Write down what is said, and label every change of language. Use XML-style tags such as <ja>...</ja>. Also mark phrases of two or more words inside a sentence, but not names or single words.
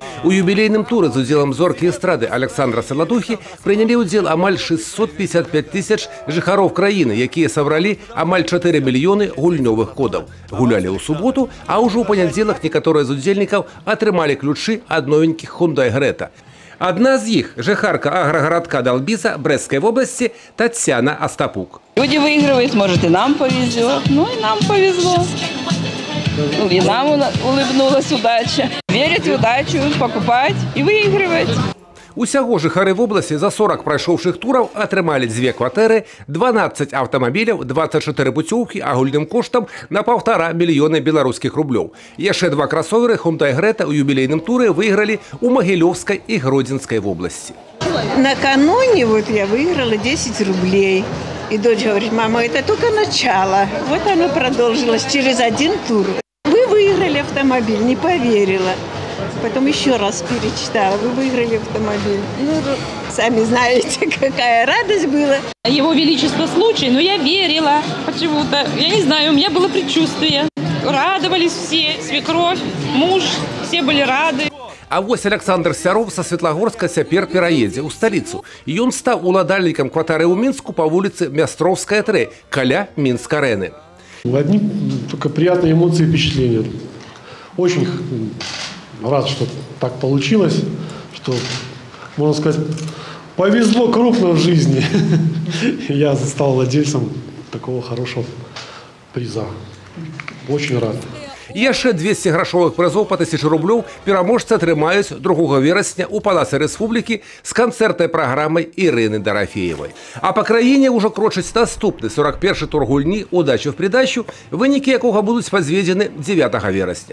<be>У юбілейным туры з удзелам зоркі эстрады Александра Саладухі прынялі ўдзел амаль 655 тысяч жыхароў краіны, якія сабралі амаль 4 мільёны гульнёвых кодаў. Гулялі ў суботу, а ўжо ў панядзелак некаторыя з удзельнікаў атрымалі ключы ад новенькіх Hyundai Greta. Адна з іх – жыхарка аграгарадка Далбіса Брэсцкай вобласці Татьяна Остапук.</be> <ru>Люди выигрывают, может, и нам повезет. Ну, и нам повезло. И нам улыбнулась удача. Верить в удачу, покупать и выигрывать.</ru> <be>Усяго жыхары вобласці за 40 прайшоўшых тураў атрымалі 2 кватэры, 12 аўтамабіляў, 24 пуцёўкі агульным коштам на 1,5 мільёна беларускіх рублёў. Яшчэ 2 красоверы Hyundai Greta ў юбілейным туры выйгралі ў Магілёўскай і Гродзенскай вобласці.</be> <ru>Накануне я выиграла 10 рублей. И дочь говорит: мама, это только начало. Вот оно продолжилось через 1 тур. Вы выиграли автомобиль, не поверила. Потом еще раз перечитала: вы выиграли автомобиль. Ну, сами знаете, какая радость была. Его Величество случай, но я верила почему-то. Я не знаю, у меня было предчувствие. Радовались все, свекровь, муж, все были рады.</ru> <be>А вось Александр Сяров са Светлагорска цяпер пераедзе ў сталіцу. Ён стаў уладальнікам кватэры ў Мінску па вуліцы Мястровская, 3, каля Мінск-арэны.</be> <ru>Одни только приятные эмоции и впечатления. Очень рад, что так получилось, что, можно сказать, повезло крупно в жизни. Я стал владельцем такого хорошего приза. Очень рад.</ru> <be>І яшчэ 200 грашовых прызоў па 1000 рублёў пераможцы атрымаюць 2 верасня ў Палацы Рэспублікі з канцэртнай праграмай Ірыны Дарафеевай. А па краіне ўжо крочыць наступны 41-й тур гульні «Удача в придачу», вынікі якога будуць падведзены 9 верасня.</be>